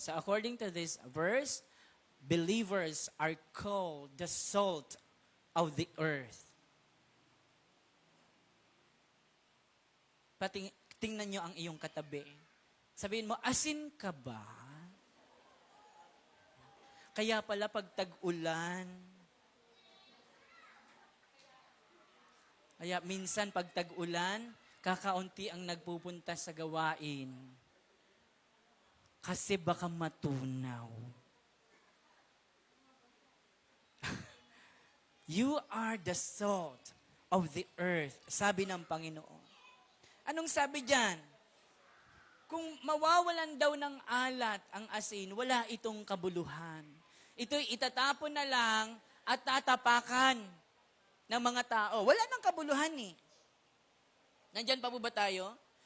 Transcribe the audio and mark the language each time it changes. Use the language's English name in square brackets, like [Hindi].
[English] So according to this verse, believers are called the salt of the earth. [Filipino] Tingnan nyo ang iyong katabi. Sabihin mo, asin ka ba? Kaya pala pag tag-ulan, kaya minsan pag tag-ulan, kakaunti ang nagpupunta sa gawain. Kasi baka matunaw. [English] You are the salt of the earth, [Filipino] sabi ng Panginoon. Anong sabi diyan? Kung mawawalan daw ng alat ang asin, wala itong kabuluhan. Ito'y itatapon na lang at tatapakan ng mga tao. Wala nang kabuluhan eh. Nandyan pa po ba tayo?